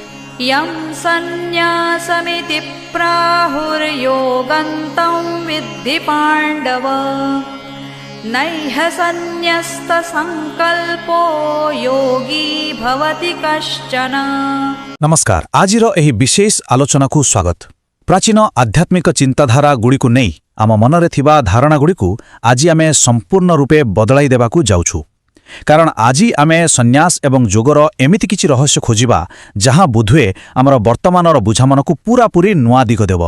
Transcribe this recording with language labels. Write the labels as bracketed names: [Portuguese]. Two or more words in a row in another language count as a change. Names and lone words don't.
[Sanskrit] यं सन्न्यासमिति प्राहुर्योगन्तं विद्धि पाण्डव नैह सन्न्यस्तसंकल्पो योगी भवति कश्चन। [Odia] नमस्कार। ଆଜିର ଏହି ବିଶେଷ ଆଲୋଚନା କୁ ସ୍ୱାଗତ। ପ୍ରାଚୀନ ଆଧ୍ୟାତ୍ମିକ ଚିନ୍ତାଧାରା ଗୁଡ଼ିକୁ ନୁହେଁ ଆମ ମନରେ ଥିବା ଧାରଣା ଗୁଡ଼ିକୁ ଆଜି ଆମେ ସମ୍ପୂର୍ଣ୍ଣ ରୂପେ ବଦଳାଇ ଦେବାକୁ ଯାଉଛୁ। କାରଣ ଆଜି ଆମେ ସନ୍ୟାସ ଏବଂ ଯୋଗର ଏମିତି କିଛି ରହସ୍ୟ ଖୋଜିବା ଯାହା ବୁଧୁଏ ଆମର ବର୍ତ୍ତମାନର ବୁଝାମଣକୁ ପୂରାପୂରି ନୂଆ ଦିଗ ଦେବ।